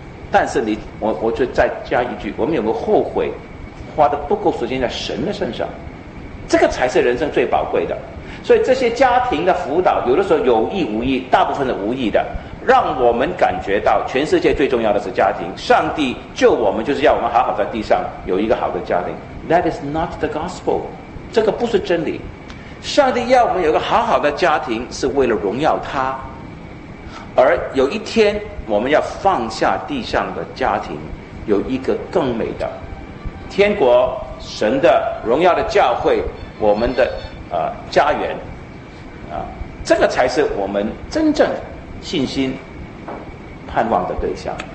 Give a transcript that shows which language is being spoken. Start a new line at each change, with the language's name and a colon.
Chinese: 但是我就再加一句，我们有没有后悔花的不够时间在神的身上？这个才是人生最宝贵的。所以这些家庭的辅导，有的时候有意无意，大部分是无意的。让我们感觉到全世界最重要的是家庭，上帝救我们就是要我们好好在地上有一个好的家庭。
English: That is not the gospel，
Chinese: 这个不是真理。上帝要我们有个好好的家庭是为了荣耀他，而有一天我们要放下地上的家庭，有一个更美的天国，神的荣耀的教会，我们的家园，这个才是我们真正信心盼望的对象。